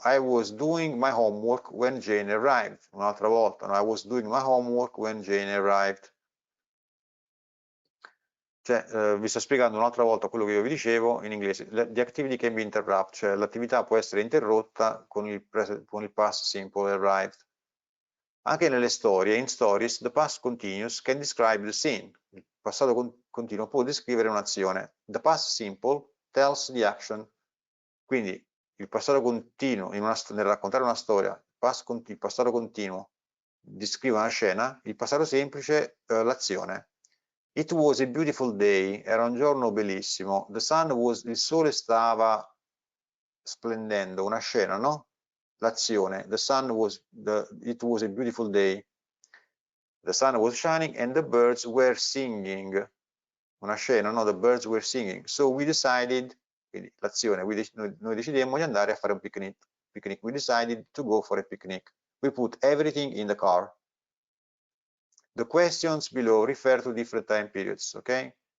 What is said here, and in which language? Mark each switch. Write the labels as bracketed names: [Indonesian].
[English] I was doing my homework when Jane arrived. [Italian] Un'altra volta. No? [English] I was doing my homework when Jane arrived. [Italian] Cioè, vi sto spiegando un'altra volta quello che io vi dicevo in inglese. [English] The activity can be interrupted, [Italian] cioè l'attività può essere interrotta con il past simple arrived. Anche nelle storie, [English] in stories, the past continuous can describe the scene. [Italian] Il passato continuo può descrivere un'azione. [English] The past simple tells the action. [Italian] Quindi il passato continuo, nel raccontare una storia, il passato continuo descrive una scena, il passato semplice l'azione. [English] It was a beautiful day, [Italian] era un giorno bellissimo. [English] The sun was, [Italian] il sole stava splendendo, una scena, no? L'azione. [English] The sun was, it was a beautiful day. The sun was shining and the birds were singing. [Italian] Una scena, no? The birds were singing. [English] So we decided, [Italian] quindi l'azione, noi decidemmo di andare a fare un picnic. [English] We decided to go for a picnic. We put everything in the car. The questions below refer to different time periods, okay?